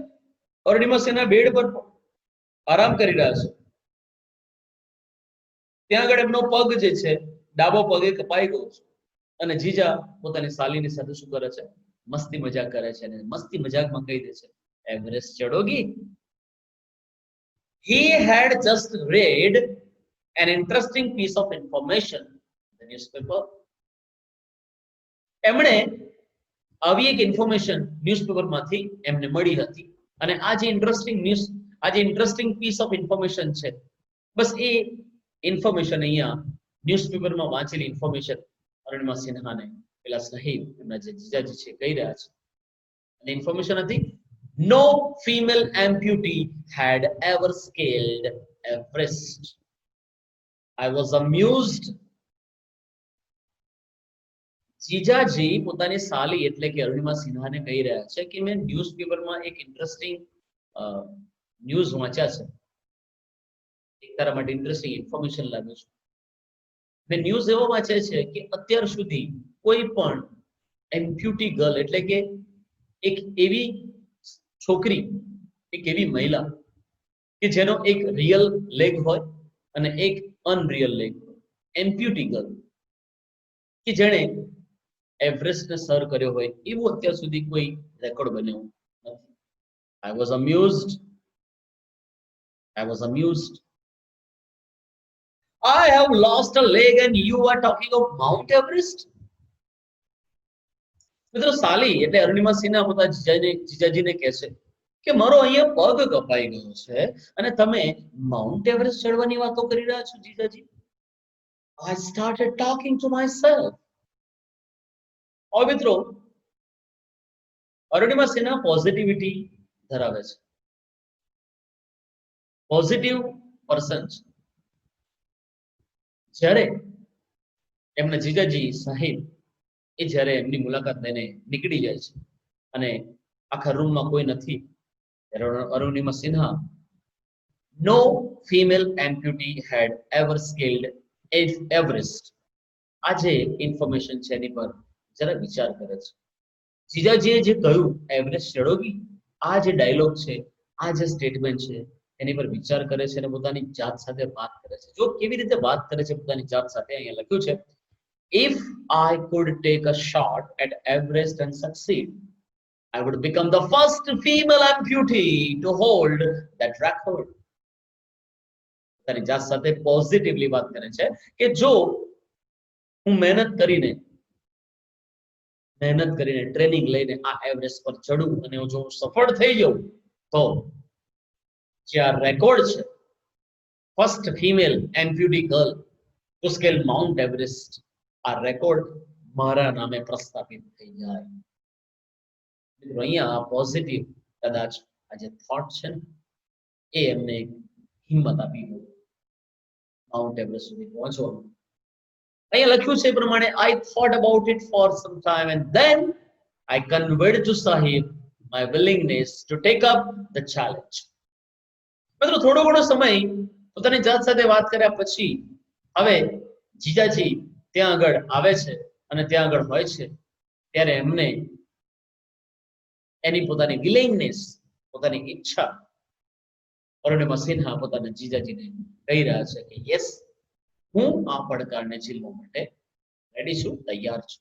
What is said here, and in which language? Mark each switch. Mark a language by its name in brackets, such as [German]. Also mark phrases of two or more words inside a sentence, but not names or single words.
[Gujarati] અરુણિમા સિન્હા બેડ પર આરામ કરી રહ્યા છે, ત્યાં આગળ એમનો પગ જે છે, ડાબો પગ એ કપાઈ ગયો છે, અને જીજા પોતાની સાલીની સાથે શું કરે છે? મસ્તી મજાક કરે છે, અને મસ્તી મજાકમાં કહી દે છે એવરેસ્ટ ચડોગી? [English] He had just read an interesting piece of information in the newspaper. [Gujarati] એમણે આવી એક ઇન્ફોર્મેશન ન્યૂઝપેપરમાંથી એમને મળી હતી, અને આ જે [English] interesting news [Gujarati] આજે [English] interesting piece of information [Gujarati] છે. બસ એ ઇન્ફોર્મેશન અહીંયા ન્યૂઝપેપરમાં વાંચેલી ઇન્ફોર્મેશન અરુણિમા સિન્હાને પેલા સાહિબ એમના જે જીજાજી છે કહી રહ્યા છે. અને ઇન્ફોર્મેશન હતી, [English] no female amputee had ever scaled Everest. I was amused. [Gujarati] જીજાજી પોતાની સાલી એટલે કે અરુણિમા સિન્હાને કહી રહ્યા છે કે મેં ન્યૂઝપેપરમાં એક [English] interesting news [Gujarati] વાંચ્યા છે, એક તારા માટે [English] interesting information [Gujarati] લાવ્યું છું. મેં ન્યૂઝ એવો વાંચ્યા છે કે અત્યાર સુધી કોઈ પણ [English] amputee girl [Gujarati] એટલે કે એક એવી છોકરી, એક એવી મહિલા કે જેનો એક [English] real leg [Gujarati] હોય અને એક [English] unreal leg [Gujarati] હોય, [English] amputee girl [Gujarati] કે જેણે એવરેસ્ટને સર કર્યો હોય એવું અત્યાર સુધી કોઈ રેકોર્ડ બન્યો નથી. [English] I was amused. I was amused. I have lost a leg and you are talking of Mount Everest. [Gujarati] મિત્રો સાલી એટલે અરુણિમા સિન્હા પોતા જીજાજીને કહે છે કે મારો અહીંયા પગ કપાઈ ગયો છે અને તમે માઉન્ટ એવરેસ્ટ ચડવાની વાતો કરી રહ્યા છો જીજાજી. I started talking to myself. હવે મિત્રો અરુણિમા સિન્હા પોઝિટિવિટી ધરાવે છે, [English] positive person [Gujarati] છે. જ્યારે એમના જીજાજી સાહિબ એ જ્યારે એમની મુલાકાત લઈને નીકળી જાય છે અને આખા રૂમમાં કોઈ નથી, ત્યારે અરુણિમા સિન્હા, [English] no female amputee had ever scaled Everest, [Gujarati] આ જે ઇન્ફોર્મેશન છે એની પર જરા વિચાર કરે છે. જીજાજીએ જે કહ્યું એવરેસ્ટ ચડોગી, આ જે ડાયલોગ છે, આ જે સ્ટેટમેન્ટ છે એની પર વિચાર કરે છે અને પોતાની જાત સાથે વાત કરે છે. જો કેવી રીતે વાત કરે છે પોતાની જાત સાથે, અહીંયા લખ્યું છે, [English] if I could take a shot at Everest and succeed, I would become the first female amputee to hold that record. [Gujarati] પોતાની જાત સાથે પોઝિટિવલી વાત કરે છે કે જો હું મહેનત કરીને ટ્રેનિંગ લઈને આ એવરેસ્ટ પર ચડું અને જો હું સફળ થઈ જાઉં તો જે આ રેકોર્ડ છે, [English] first female amputee girl to scale Mount Everest, [Gujarati] આ રેકોર્ડ મારા નામે પ્રસ્થાપિત થઈ જાય. મિત્રો અહીંયા પોઝિટિવ કદાચ આ જે થોટ છે ને એ એમને હિંમત આપી માઉન્ટ એવરેસ્ટ સુધી પહોંચવાનું. અહીંયા લખ્યું છે એ પ્રમાણે, [English] I thought about it for some time and then I conveyed to Sahib my willingness to take up the challenge. [Gujarati] મિત્રો થોડો ઘણો સમય પોતાની જાત સાથે વાત કર્યા પછી હવે જીજાજી ત્યાં આગળ આવે છે અને ત્યાં આગળ હોય છે ત્યારે એમને એની પોતાની વિલિંગનેસ, પોતાની ઈચ્છા અરુણિમા સિન્હા પોતાના જીજાજીને કહી રહ્યા છે કે યસ, હું આ પડકારને ઝીલવા માટે રેડી છું, તૈયાર છું.